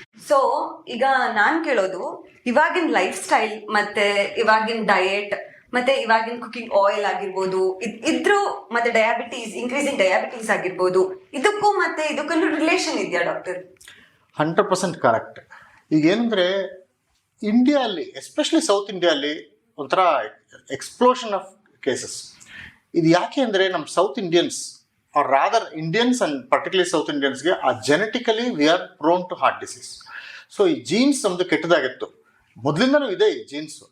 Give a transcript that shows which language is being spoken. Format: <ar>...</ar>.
<kn>So ಈಗ ನಾನು ಕೇಳೋದು, ಇವಾಗಿನ ಲೈಫ್ ಸ್ಟೈಲ್ ಮತ್ತೆ ಇವಾಗಿನ ಡಯೆಟ್ ಮತ್ತೆ ಇವಾಗಿನ ಕುಕಿಂಗ್ ಆಯಿಲ್ ಆಗಿರ್ಬೋದು ಇದ್ರು, ಮತ್ತೆ ಡಯಾಬಿಟೀಸ್, ಇನ್ಕ್ರೀಸಿಂಗ್ ಡಯಾಬಿಟೀಸ್ ಆಗಿರ್ಬೋದು, ಇದಕ್ಕೂ ಮತ್ತೆ ಇದಕ್ಕೂ ರಿಲೇಷನ್ ಇದೆಯಾ ಡಾಕ್ಟರ್? 100% ಕರೆಕ್ಟ್. ಈಗ ಏನಂದರೆ ಇಂಡಿಯಾದಲ್ಲಿ, ಎಸ್ಪೆಷಲಿ ಸೌತ್ ಇಂಡಿಯಾದಲ್ಲಿ ಒಂಥರ</kn> <en>Explosion of cases.</en> <kn>ಇದು ಯಾಕೆ ಅಂದರೆ ನಮ್ಮ south Indians</kn> <en>or rather Indians and particularly South Indians ಗೆ genetically we are prone to heart disease.</en> <kn>So ಈ ಜೀನ್ಸ್ ನಮ್ದು ಕೆಟ್ಟದಾಗಿತ್ತು, ಮೊದಲಿಂದನೂ ಇದೆ ಈ ಜೀನ್ಸ್.</kn>